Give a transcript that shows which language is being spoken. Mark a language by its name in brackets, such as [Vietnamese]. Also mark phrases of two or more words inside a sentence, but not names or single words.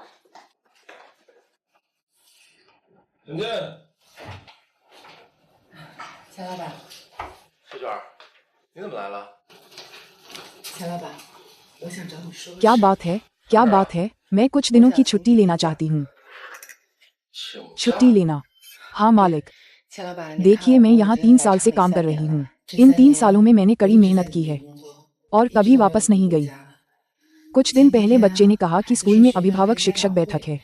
[Chinese] 请进。钱老板，石娟，你怎么来了？钱老板，我想找你说个 [Hindi] क्या [Chinese] 事。 [Hindi] बात है? क्या बात है? मैं कुछ दिनों की छुट्टी लेना चाहती हूँ। [Chinese] 请假 [Hindi] छुट्टी लेना? हाँ मालिक। [Chinese] 钱老板， [Hindi] देखिए, मैं यहाँ 3 साल से काम कर रही हूँ। इन 3 सालों में मैंने कड़ी मेहनत की है और कभी वापस नहीं गई। कुछ दिन पहले बच्चे ने कहा कि स्कूल में अभिभावक शिक्षक बैठक है।